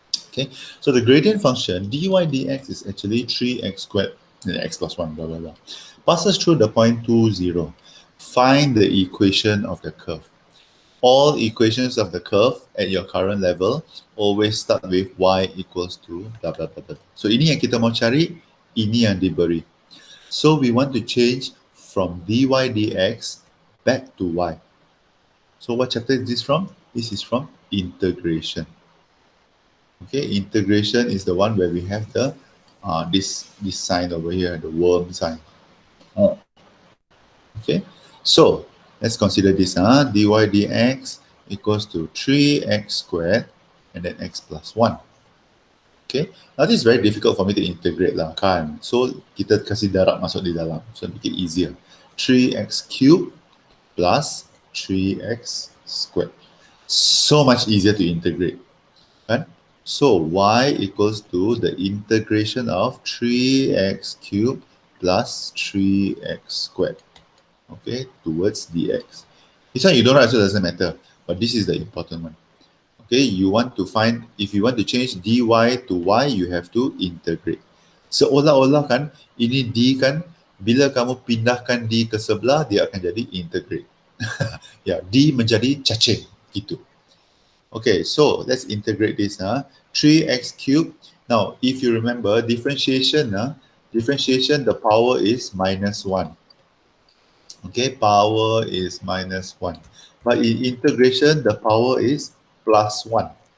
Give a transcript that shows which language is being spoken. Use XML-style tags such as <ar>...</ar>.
<en>Okay, so the gradient function dy dx is actually 3x squared x plus 1 blah blah blah passes through the point 2, 0. Find the equation of the curve. All equations of the curve at your current level always start with y equals to blah blah blah blah.</en> <ms>So ini yang kita mau cari, ini yang diberi.</ms> <en>So we want to change from dy dx back to y. So what chapter is this from? This is from integration. Okay, integration is the one where we have the this sign over here, the worm sign. Okay, so let's consider this. Dy dx equals to 3x squared and then x plus 1. Okay, now this is very difficult for me to integrate lah kan. So</en> <ms>kita kasih darab masuk di dalam,</ms> <en>so make it easier. 3x cubed plus 3x squared. So much easier to integrate. Kan? So y equals to the integration of 3x cubed plus 3x squared. Okay, towards dx. This one you don't write, so it doesn't matter. But this is the important one. Okay, you want to find, if you want to change dy to y, you have to integrate.</en> <ms>Seolah-olah kan, ini d kan, bila kamu pindahkan d ke sebelah, dia akan jadi integrate. Ya, d menjadi cacing, gitu.</ms> <en>Okay, so let's integrate this. 3x cubed. Now, if you remember, differentiation, the power is minus 1. Okay, power is minus 1. But in integration, the power is plus 1.</en>